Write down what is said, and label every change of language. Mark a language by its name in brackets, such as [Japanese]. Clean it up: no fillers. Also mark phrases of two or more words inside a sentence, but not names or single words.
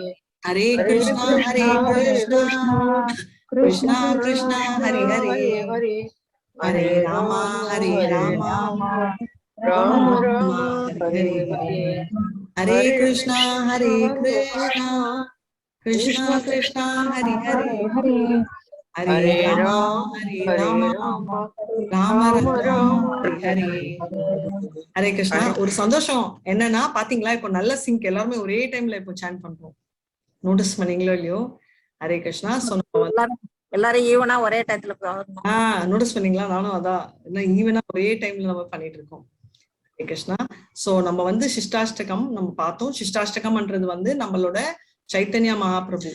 [Sanskrit] Hare Krishna Hare Krishna Krishna Krishna Hare Hare Hare Rama Hare Rama Rama Rama Hare Hare. Hare Krishna Hare Krishna Krishna Krishna Hare Hare Hare Rama Hare Rama Rama Rama Hare Hare. Hare Krishna. [Tamil] ஒரு சந்தோஷம் என்னன்னா பாத்தீங்களா, இப்போ நல்ல சிங்க் எல்லாருமே ஒரே டைம்ல இப்போ சாண்ட் பண்றோம். நோட்டீஸ் பண்ணீங்களோ இல்லையோ? ஹரே கிருஷ்ணா. எல்லாரும் ஈவனா ஒரே டைத்துல நோட்டீஸ் பண்ணீங்களா? நானும் அதான் ஈவனா ஒரே டைம்ல நம்ம பண்ணிட்டு இருக்கோம். ஹரே கிருஷ்ணா. சோ நம்ம வந்து சிஷ்டாஷ்டகம் நம்ம பார்த்தோம். சிஷ்டாஷ்டகம்ன்றது வந்து நம்மளோட சைத்தன்யா மகாபிரபு.